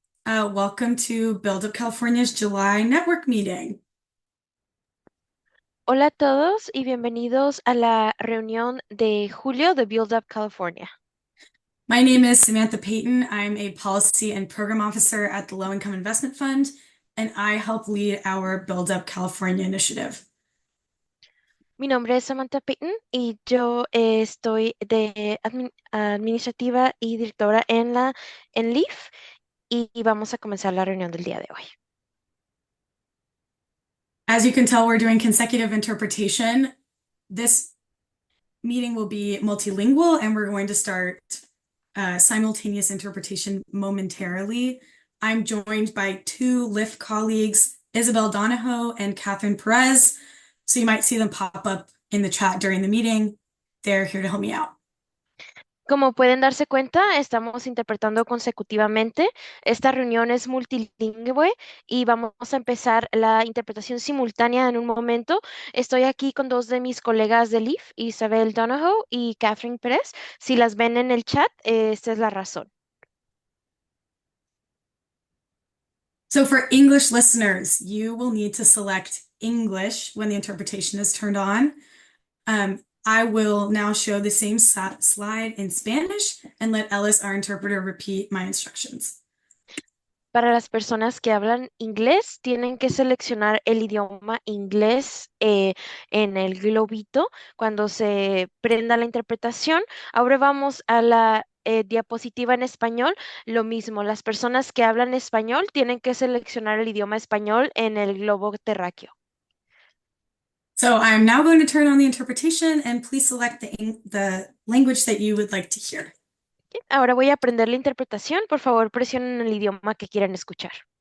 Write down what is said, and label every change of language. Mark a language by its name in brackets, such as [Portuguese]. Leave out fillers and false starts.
[English] Welcome to Build Up California's July network meeting. [Spanish] Hola a todos y bienvenidos a la reunión de julio de Build Up California. [English] My name is Samantha Payton. I'm a policy and program officer at the Low Income Investment Fund, and I help lead our Build Up California initiative. [Spanish] Mi nombre es Samantha Payton y yo estoy de administrativa y directora en LEAF y vamos a comenzar la reunión del día de hoy. [English] As you can tell, we're doing consecutive interpretation. This meeting will be multilingual, and we're going to start simultaneous interpretation momentarily. I'm joined by two LIFT colleagues, Isabel Donahoe and Catherine Perez. So you might see them pop up in the chat during the meeting. They're here to help me out. [Spanish] Como pueden darse cuenta, estamos interpretando consecutivamente. Esta reunión es multilingüe y vamos a empezar la interpretación simultánea en un momento. Estoy aquí con dos de mis colegas de LEAF, Isabel Donahoe y Catherine Pérez. Si las ven en el chat, esta es la razón. [English] So for English listeners, you will need to select English when the interpretation is turned on. I will now show the same slide in Spanish and let Ellis, our interpreter, repeat my instructions. [Spanish] Para las personas que hablan inglés, tienen que seleccionar el idioma inglés en el globito cuando se prenda la interpretación. Ahora vamos a la diapositiva en español. Lo mismo, las personas que hablan español tienen que seleccionar el idioma español en el globo terráqueo. [English] So I'm now going to turn on the interpretation and please select the language that you would like to hear. [Spanish] Ahora voy a aprender la interpretación. Por favor, presionen el idioma que quieran escuchar.